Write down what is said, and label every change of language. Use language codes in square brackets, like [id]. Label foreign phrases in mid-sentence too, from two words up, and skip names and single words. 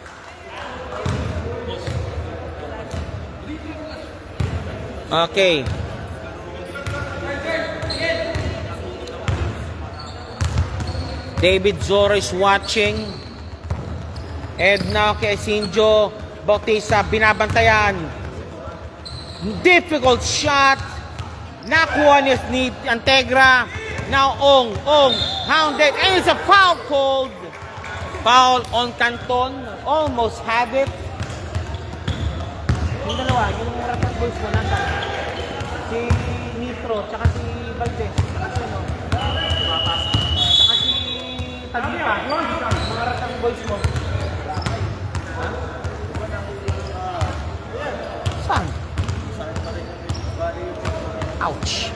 [en] Okay. David Zoro is watching. And now [tl] kay Asinjo, Bautista binabantayan. [en] Difficult shot. [tl] Nakuha ni Antegra. [en] Now Ong, hounded. And it's a foul called. Foul on Canton. Almost had it. [tl] Yung dalawa, yung Ratang Boys mo nandan. Si Nitro, tsaka si Valdez, tsaka si ano, tsaka si Taglipa. Mga Ratang Boys mo. Ha? Saan? Ouch.